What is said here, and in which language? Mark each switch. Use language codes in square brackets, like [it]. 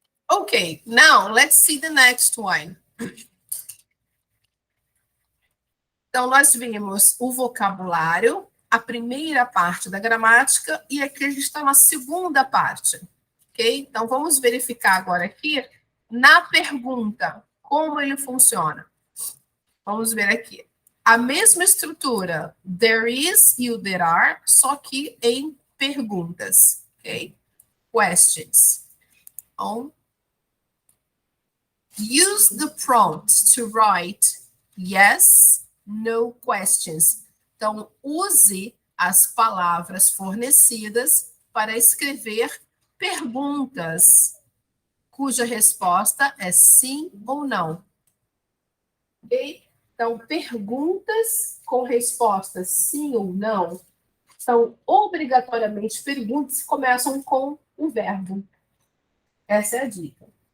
[en] Okay, now let's see the next one. [pt] Então, nós vimos o vocabulário, a primeira parte da gramática, e aqui a gente está na segunda parte. Ok? Então, vamos verificar agora aqui, na pergunta, como ele funciona. Vamos ver aqui. A mesma estrutura, there is e o there are, só que em perguntas. [en] Ok? Questions. Então, use the prompt to write yes, no questions. [pt] Então, use as palavras fornecidas para escrever perguntas cuja resposta é sim ou não. Ok? Então, perguntas com respostas sim ou não são obrigatoriamente perguntas que começam com um verbo. Essa é a dica.